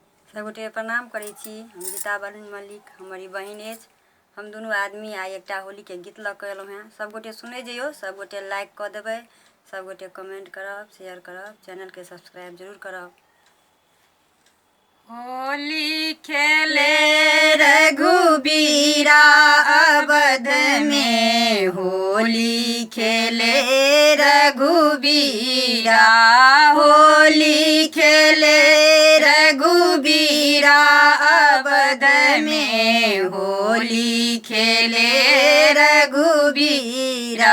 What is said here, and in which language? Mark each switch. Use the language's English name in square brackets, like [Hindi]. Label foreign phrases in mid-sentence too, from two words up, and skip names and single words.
[Maithili] सबगोटे प्रणाम करै छी। हम गीता बरुण मल्लिक, हमारी बहिन अछि। हम दुनू आदमी आइ एकटा होलीके गीत लऽ कऽ एलहुँ हेँ। सबगोटे सुनै जइयौ, सबगोटे लाइक कऽ देबै, सबगोटे कमेंट करब, शेयर करब, चैनलके सब्सक्राइब जरूर करब। [Awadhi] होली खेले रघुबीरा अवध में, होली खेले रघुबीरा, होली खेले रघुबीरा अवध में, होली खेले रघुबीरा।